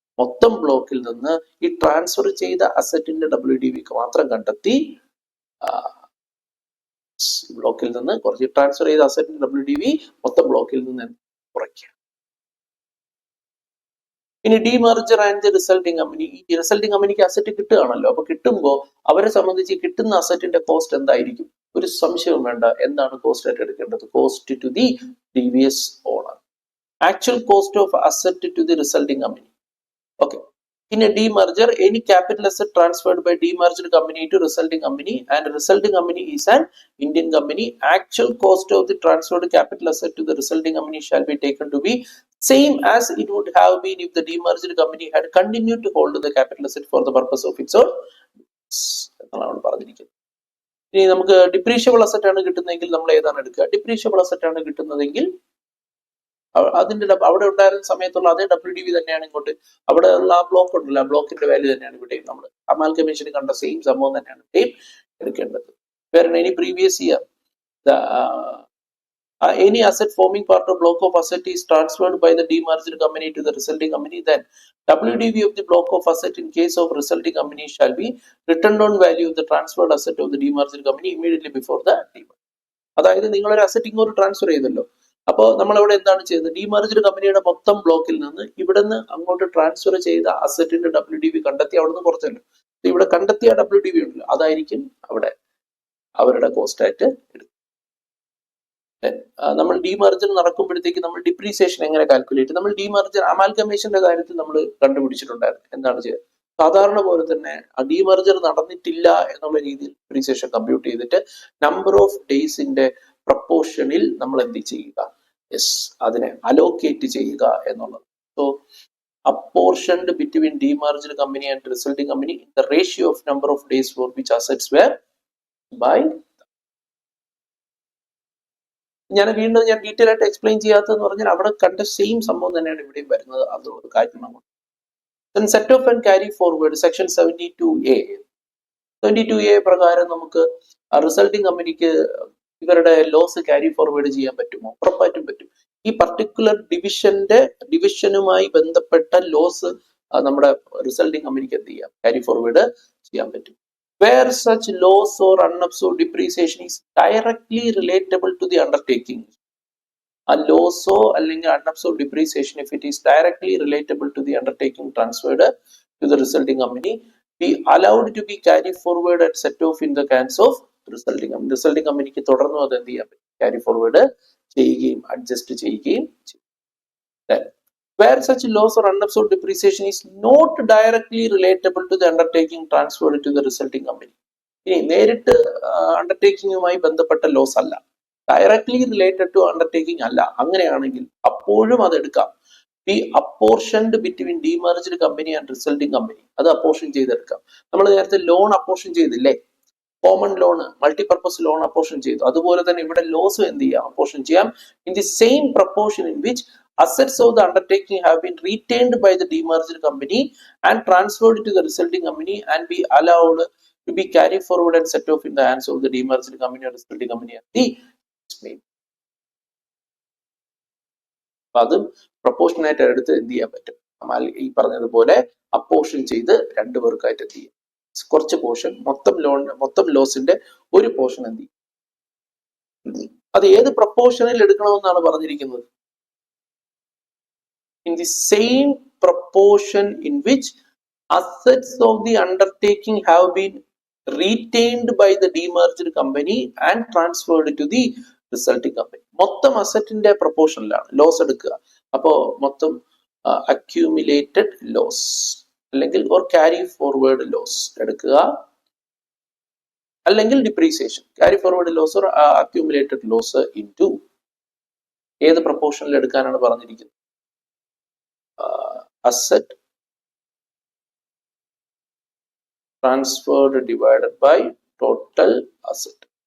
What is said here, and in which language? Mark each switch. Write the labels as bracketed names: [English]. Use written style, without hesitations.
[Malayalam] മൊത്തം ബ്ലോക്കിൽ നിന്ന് ഈ ട്രാൻസ്ഫർ ചെയ്ത അസറ്റിന്റെ WDV മാത്രം കണ്ടെത്തി ബ്ലോക്കിൽ നിന്ന് കുറച്ച് ട്രാൻസ്ഫർ ചെയ്ത അസറ്റിന്റെ WDV മൊത്തം ബ്ലോക്കിൽ നിന്ന് കുറയ്ക്കുക. ഇനി ഡിമർജർ ആൻഡ് റിസൾട്ടിങ് കമ്പനി, ഈ റിസൾട്ടിങ് കമ്പനിക്ക് അസറ്റ് കിട്ടുകയാണല്ലോ. അപ്പൊ കിട്ടുമ്പോൾ അവരെ സംബന്ധിച്ച് കിട്ടുന്ന അസറ്റിന്റെ കോസ്റ്റ് എന്തായിരിക്കും? ഒരു സംശയവും വേണ്ട. എന്താണ് കോസ്റ്റ് ആയിട്ട് എടുക്കേണ്ടത്? [English] Cost to the previous owner, actual cost of asset to the resulting company. Okay. In a demerger, any capital asset transferred by demerged company to resulting company, and resulting company is an Indian company, actual cost of the transferred capital asset to the resulting company shall be taken to be same as it would have been if the demerged company had continued to hold the capital asset for the purpose of its own. [Malayalam] എന്നാണ് പറഞ്ഞിരിക്കുന്നത്. ഇനി നമുക്ക് depreciable asset ആണ് കിട്ടുന്നതെങ്കിൽ നമ്മൾ ഏതാണ് എടുക്കുക? Depreciable asset ആണ് കിട്ടുന്നതെങ്കിൽ അതിന്റെ അവിടെ ഉണ്ടായിരുന്ന സമയത്തുള്ള അതേ WDV തന്നെയാണ് ഇങ്ങോട്ട്. അവിടെ ഉള്ള ആ ബ്ലോക്ക് ഉണ്ടല്ലോ, ആ ബ്ലോക്കിന്റെ വാല്യൂ തന്നെയാണ് ഇവിടെയും നമ്മൾ അമാൽഗമേഷന് കണ്ട സെയിം സംഭവം തന്നെയാണ് ഇവിടെയും എടുക്കേണ്ടത്. [English] വേറെ any previous year any asset forming part of block of asset is transferred by the demerged company to the resulting company, then WDV of the block of asset in case of resulting company shall be written down value of the transferred asset of the demerged company immediately before the demerger. [Malayalam] അതായത് നിങ്ങളൊരു asset ഇങ്ങോട്ട് transfer ചെയ്തല്ലോ. അപ്പോൾ നമ്മൾ ഇവിടെ എന്താണ് ചെയ്യുന്നത്? ഡിമർജ്ഡ് കമ്പനിയുടെ മൊത്തം ബ്ലോക്കിൽ നിന്ന് ഇവിടുന്ന് അങ്ങോട്ട് ട്രാൻസ്ഫർ ചെയ്ത അസറ്റിന്റെ WDV കണ്ടെത്തി അവിടുന്ന് കുറച്ചല്ലോ. ഇവിടെ കണ്ടെത്തിയ WDV ഉണ്ടല്ലോ, അതായിരിക്കും അവിടെ അവരുടെ കോസ്റ്റ് ആയിട്ട് എടുക്കും. നമ്മൾ ഡിമർജർ നടക്കുമ്പോഴത്തേക്ക് നമ്മൾ ഡിപ്രീസിയേഷൻ എങ്ങനെ കാൽക്കുലേറ്റ്? നമ്മൾ ഡിമർജർ അമാൽഗമേഷന്റെ കാര്യത്തിൽ നമ്മൾ കണ്ടുപിടിച്ചിട്ടുണ്ടായിരുന്നു. എന്താണ് ചെയ്യുക? സാധാരണ പോലെ തന്നെ ഡിമർജർ നടന്നിട്ടില്ല എന്നുള്ള രീതിയിൽ ഡിപ്രീസിയേഷൻ കമ്പ്യൂട്ട് ചെയ്തിട്ട് നമ്പർ ഓഫ് ഡേയ്സിന്റെ പ്രപ്പോർഷനിൽ നമ്മൾ എന്ത് ചെയ്യുക? അതിനെ അലോക്കേറ്റ് ചെയ്യുക എന്നുള്ളത്. [English] So apportioned between demerged company and resulting company in the ratio of number of days for which assets were by. [Malayalam] ഞാൻ ഡീറ്റെയിൽ ആയിട്ട് എക്സ്പ്ലെയിൻ ചെയ്യാത്തതെന്ന് പറഞ്ഞാൽ അവിടെ കണ്ട സെയിം സംഭവം തന്നെയാണ് ഇവിടെയും വരുന്നത്. അതുകൊണ്ട് കാര്യം നമ്മൾ [English] set off and carry forward section 72A [Malayalam] 22A പ്രകാരം നമുക്ക് റിസൾട്ടിങ് കമ്പനിക്ക് ഇവരുടെ ലോസ് ക്യാരി ഫോർവേഡ് ചെയ്യാൻ പറ്റുമോ? ഉറപ്പായിട്ടും പറ്റും. ഈ പർട്ടിക്കുലർ ഡിവിഷനുമായി ബന്ധപ്പെട്ട ലോസ് നമ്മുടെ റിസൾട്ടിങ് കമ്പനിക്ക് എന്ത് ചെയ്യാം? ക്യാരി ഫോർവേഡ് ചെയ്യാൻ പറ്റും. [English] Where such loss or unabsorbed depreciation is directly relatable to the undertaking. A loss അല്ലെങ്കിൽ unabsorbed depreciation, if it is directly relatable to the undertaking transferred to the resulting company, be allowed to be carried forward and set off in the hands of resulting company. [Malayalam] Resulting companyക്ക് തുടർന്ന് അത് എന്ത് ചെയ്യാൻ പറ്റും? Carry forward ചെയ്യുകയും adjust ചെയ്യുകയും ചെയ്യും. [English] Where such loss or unabsorbed depreciation is not directly relatable to the undertaking transferred to the resulting company. [Malayalam] ഇനി നേരിട്ട് അണ്ടർടേക്കിങ്ങുമായി ബന്ധപ്പെട്ട ലോസ് അല്ല, [English] directly related to undertaking [Malayalam] അല്ല, അങ്ങനെയാണെങ്കിൽ അപ്പോഴും അത് എടുക്കാം. [English] Be apportioned between demerged company and resulting company. [Malayalam] അത് അപ്പോർഷൻ ചെയ്തെടുക്കാം. നമ്മൾ നേരത്തെ ലോൺ അപ്പോർഷൻ ചെയ്തില്ലേ? Common loan, multipurpose loan apportion ചെയ്തു. അതുപോലെ തന്നെ ഇവിടെ ലോസ് എന്ത് ചെയ്യാം? അപ്പോർഷൻ ചെയ്യാം. [English] In the same proportion in which assets of the undertaking have been retained by the demerged company and transferred to the resulting company and be allowed to be carried forward and set off in the hands of the demerged company or resulting company at the may. [Malayalam] അതും പ്രൊപ്പോർഷനായിട്ട് എടുത്ത് എന്ത് ചെയ്യാൻ പറ്റും? ഈ പറഞ്ഞതുപോലെ apportion ചെയ്ത് രണ്ടുപേർക്കായിട്ട് എന്ത് ചെയ്യും? കുറച്ച് പോർഷൻ മൊത്തം ലോസിന്റെ ഒരു പോർഷൻ എന്ത് ചെയ്യും? അത് ഏത് പ്രൊപ്പോർഷനിൽ എടുക്കണമെന്നാണ് പറഞ്ഞിരിക്കുന്നത്? [English] In the same proportion in which assets of the undertaking have been retained by the demerged company and transferred to the resulting company. [Malayalam] മൊത്തം അസറ്റിന്റെ പ്രൊപ്പോർഷനിലാണ് ലോസ് എടുക്കുക. അപ്പോ മൊത്തം അക്യൂമുലേറ്റഡ് ലോസ് അല്ലെങ്കിൽ ഓർ ക്യാരി ഫോർവേഡ് ലോസ് എടുക്കുക, അല്ലെങ്കിൽ depreciation. [English] carry forward loss or accumulated loss into [Malayalam] ഏത് പ്രൊപ്പോർഷനിൽ എടുക്കാനാണ് പറഞ്ഞിരിക്കുന്നത്? [English] asset transferred divided by total asset.